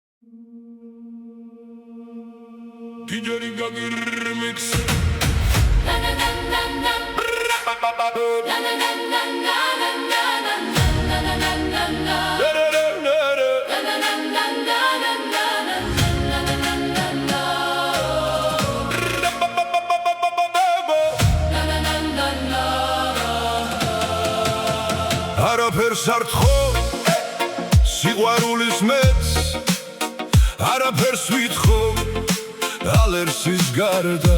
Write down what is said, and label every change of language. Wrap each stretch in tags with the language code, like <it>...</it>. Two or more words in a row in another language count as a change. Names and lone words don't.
<en>DJ Gagi remix. Na na na na na. Na na na na na na na na na na na na.</en> <ka>არაფერს არ თხოვ სიყვარულის მეც არაფერს ვითხოვ ალერსის გარდა</ka>